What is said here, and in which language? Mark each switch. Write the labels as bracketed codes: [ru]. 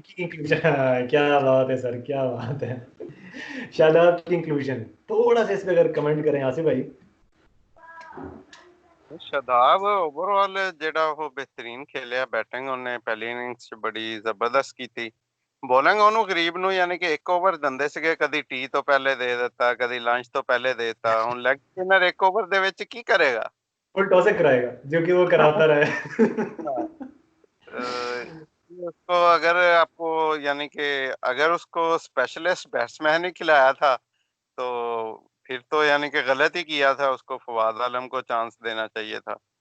[hi] की इंक्लूजन। क्या बात है सर, क्या बात है। शादाब की इंक्लूजन, थोड़ा सा इस पे अगर कमेंट करें आसिफ भाई। [pa] शादाब ओवरऑल जेड़ा वो बेहतरीन खेलिया, बैटिंग ਉਹਨੇ ਪਹਿਲੀ ਇਨਿੰਗਸ 'ਚ ਬੜੀ ਜ਼ਬਰਦਸਤ ਕੀਤੀ। ਬੋਲਿੰਗ ਉਹਨੂੰ ਗਰੀਬ ਨੂੰ ਯਾਨੀ ਕਿ ਇੱਕ ਓਵਰ ਦਿੰਦੇ ਸੀਗੇ, ਕਦੀ ਟੀ ਤੋਂ ਪਹਿਲੇ ਦੇ ਦਿੱਤਾ, ਕਦੀ ਲੰਚ ਤੋਂ ਪਹਿਲੇ ਦੇ ਦਿੱਤਾ। ਹੁਣ ਲੈਗ ਸਪਿਨਰ ਇੱਕ ਓਵਰ ਦੇ ਵਿੱਚ ਕੀ ਕਰੇਗਾ? [hi] फुल टॉस कराएगा, जो कि वो कराता रहा। उसको अगर आपको यानी कि अगर उसको स्पेशलिस्ट बैट्समैन ही खिलाया था तो फिर तो यानी कि गलत ही किया था, उसको फवाद आलम को चांस देना चाहिए था।